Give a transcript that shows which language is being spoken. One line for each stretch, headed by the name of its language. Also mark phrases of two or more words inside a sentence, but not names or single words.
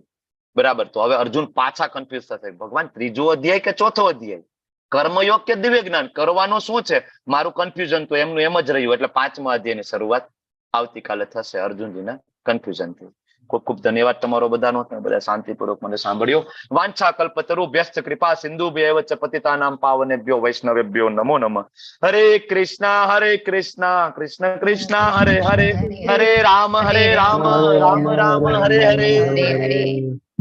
Gujarati: બરાબર, તો હવે અર્જુન પાછા કન્ફ્યુઝ થશે, ભગવાન ત્રીજો અધ્યાય કે ચોથો અધ્યાય, કર્મયોગ કે દિવ્ય જ્ઞાન, કરવાનું શું છે? મારું કન્ફ્યુઝન તો એમનું એમ જ રહ્યું. એટલે પાંચમા અધ્યાયની શરૂઆત આવતીકાલે થશે અર્જુનજીના કન્ફ્યુઝન થી. ખૂબ ખૂબ ધન્યવાદ તમારો બધાનો, બધા શાંતિપૂર્વક મને સાંભળ્યો.
Sanskrit: વાંછા કલ્પતરુભ્યશ્ચ કૃપા સિંધુભ્યૈવ ચ પતિતાનાં પાવનેભ્યો વૈષ્ણવેભ્યો નમો નમઃ. હરે કૃષ્ણ કૃષ્ણ કૃષ્ણ હરે હરે, હરે રામ રામ રામ હરે હરે.